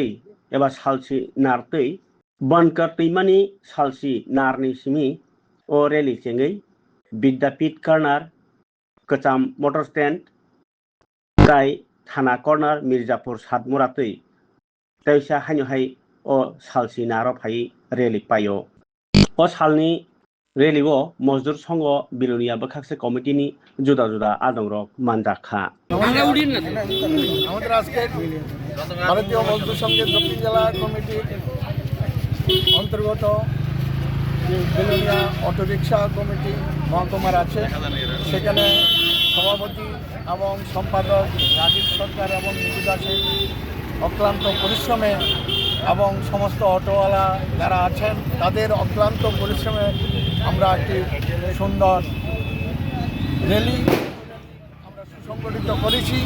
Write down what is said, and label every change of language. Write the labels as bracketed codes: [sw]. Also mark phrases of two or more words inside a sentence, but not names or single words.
[trp] एबा सालसी नारतै बनकर दैमानि सालसी नारनि सिमी अ रेली चेङै विद्यापीठ कर्नार कचाम मोटर स्टैंड काई थाना कर्नार मिर्जापुर सातमुरातै तैसा हान्यहाय अ सालसी नार फाई रेली पायो अ सालनी रेलीओ मजदुर संघ बिलुनिया बखाकसे कमिटिनि जुदा जुदा आदंरक मानजाखा [bn] আমাদের আজকে ভারতীয় মজদুর সংঘের দক্ষিণ জেলা কমিটির অন্তর্গত যে বিলুনিয়া অটোরিকশা কমিটি মহকুমার আছে সেখানে সভাপতি এবং সম্পাদক রাজীব সরকার এবং নিতু দাসের অক্লান্ত পরিশ্রমে এবং সমস্ত অটোওয়ালা যারা আছেন তাদের অক্লান্ত পরিশ্রমে আমরা একটি সুন্দর র্যালি আমরা সুসংগঠিত করেছি।